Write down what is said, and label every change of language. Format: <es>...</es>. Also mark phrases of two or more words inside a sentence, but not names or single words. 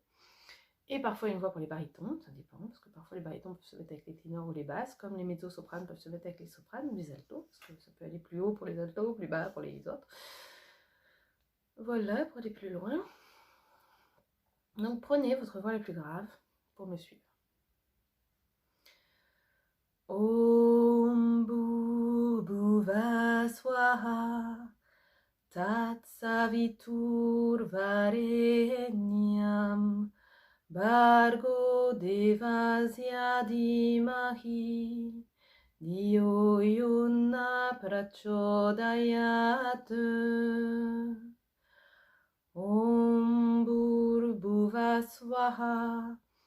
<fr>Et parfois une voix pour les barytons, ça dépend, parce que parfois les barytons peuvent se mettre avec les ténors ou les basses, comme les mezzo-sopranes peuvent se mettre avec les sopranes ou les altos, parce que ça peut aller plus haut pour les altos, plus bas pour les autres. Voilà, pour aller plus loin. Donc prenez votre voix la plus grave pour me suivre.</fr> <sa>ॐ भूर्भुवः स्वः तत्सवितुर्वरेण्यं भर्गो देवस्य धीमहि धियो योनः प्रचोदयात् ॐ भूर्भुवः स्वः</sa>